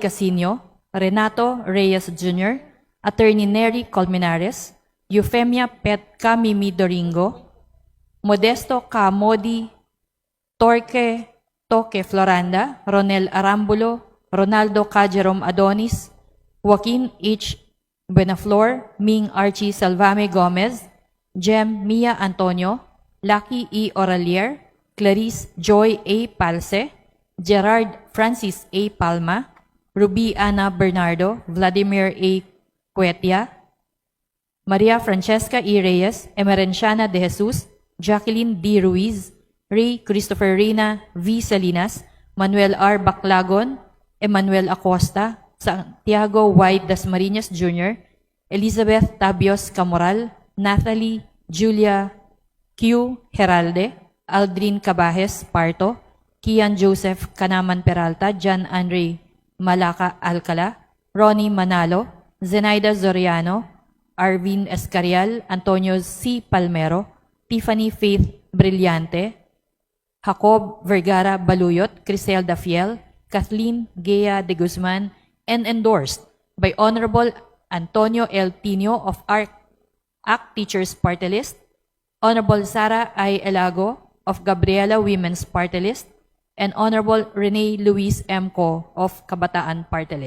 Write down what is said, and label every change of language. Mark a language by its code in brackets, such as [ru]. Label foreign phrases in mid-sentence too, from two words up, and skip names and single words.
[en] Casino, Renato Reyes Jr., Attorney Nery Colmenares, Eufemia Pet Camimi Doringo, Modesto K. Modi, Torque Toque Floranda, Ronel Arambulo, Ronaldo K. Jerome Adonis, Joaquin H. Benaflor, Ming Archie Salvame Gomez, Jem Mia Antonio, Lucky E. Oralier, Clarice Joy A. Palse, Gerard Francis A. Palma, Ruby Ana Bernardo, Vladimir A. Cuetia, Maria Francesca E. Reyes, Emerenciana de Jesus, Jacqueline D. Ruiz, Ray Christopher Reyna V. Salinas, Manuel R. Baclagon, Emmanuel Acosta, Santiago Y. Dasmariñas Jr., Elizabeth Tabios Camoral, Nathalie Julia Q. Heralde, Aldrin Cabajes Parto, Kian Joseph Canaman Peralta, John Andre Malaca Alcala, Ronnie Manalo, Zenaida Zoriano, Arvin Escarial, Antonio C. Palmero, Tiffany Faith Brillante, Jacob Vergara Baluyot, Criselda Fiel, Kathleen Gea de Guzman, and endorsed by Honorable Antonio L. Tino of ACT Teachers Party List, Honorable Sara I. Elago of Gabriela Women's Party List, and Honorable Rene Luis M. Co. of Kabataan Party List.